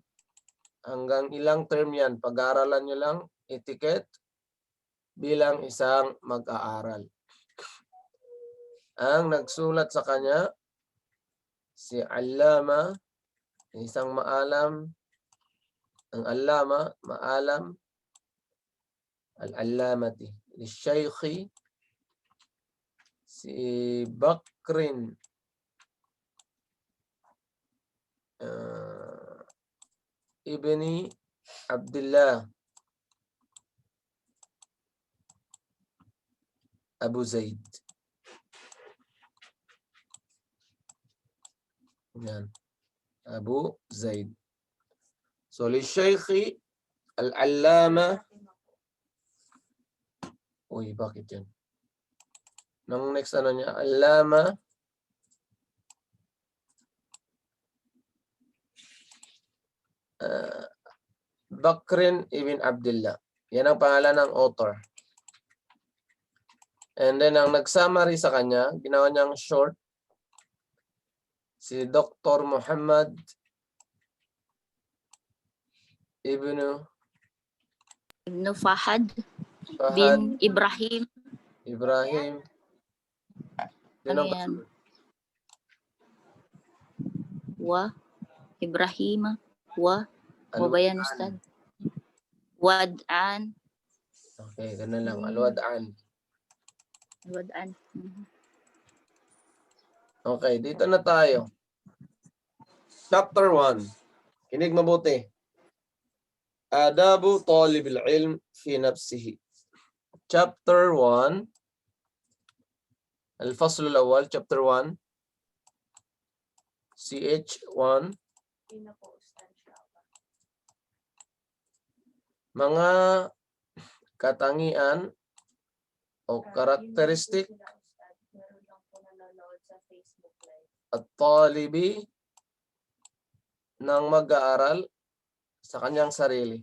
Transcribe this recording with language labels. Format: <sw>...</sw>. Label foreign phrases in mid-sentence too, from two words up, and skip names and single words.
<tl>Hanggang ilang term yan. Pag-aaralan nyo lang etiquette bilang isang mag-aaral. Ang nagsulat sa kanya, si Allama, isang maalam, ang Allama, maalam,</tl> <ar>al-allamati, al-shaykhi,</ar> <tl>si Bakrin, ibni Abdullah Abu Zaid. Yan.</tl> <ar>Abu Zaid. So, li-shaykhi al-allama.</ar> <tl>Uy, bakit yan? Nang next ano niya, allama Bakrin ibn Abdullah. Yan ang pangalan ng author.</tl> <en>And then,</en> <tl>ang nag-summary sa kanya, ginawa niyang short, si Dr. Muhammad Ibn Fahad Fahad bin Ibrahim. Ibrahim. Yun Ano ang yan? Wa Ibrahim. Wa ba yan, Ustad? Wad'an. Okay, ganun lang. Al-Wad'an. Wad'an. Okay, dito na tayo. Chapter 1. Kinig mabuti.</tl> <ar>Adabu talib al-ilm fi nafsihi.</ar> <en>Chapter 1.</en> <ar>Al-fasl al-awwal,</ar> <en>chapter 1. CH1.</en> <tl>Mga katangian o karakteristik at talibi ng mag-aaral sa kanyang sarili.</tl>